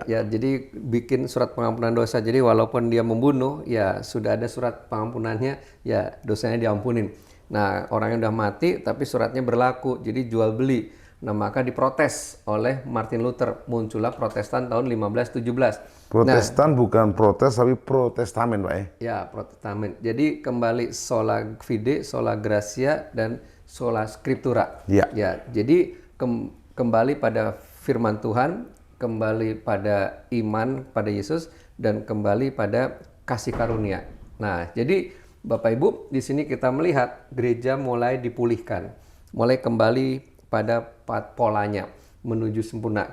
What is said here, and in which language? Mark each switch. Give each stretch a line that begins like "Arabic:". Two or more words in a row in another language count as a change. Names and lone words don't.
Indonesian: Ya, jadi bikin surat pengampunan dosa. Jadi walaupun dia membunuh, ya sudah ada surat pengampunannya, ya dosanya diampunin. Nah, orangnya udah mati, tapi suratnya berlaku. Jadi jual beli. Nah, maka diprotes oleh Martin Luther. Muncullah Protestan tahun 1517. Protestan bukan protes tapi protestamen, Pak ya. Ya, Protestamen. Jadi kembali
Latin: sola fide, sola gratia, dan sola scriptura.
Indonesian: Iya. Ya, jadi kembali pada firman Tuhan, kembali pada iman pada Yesus, dan kembali pada kasih karunia. Nah, jadi Bapak Ibu, di sini kita melihat gereja mulai dipulihkan, mulai kembali pada polanya menuju sempurna.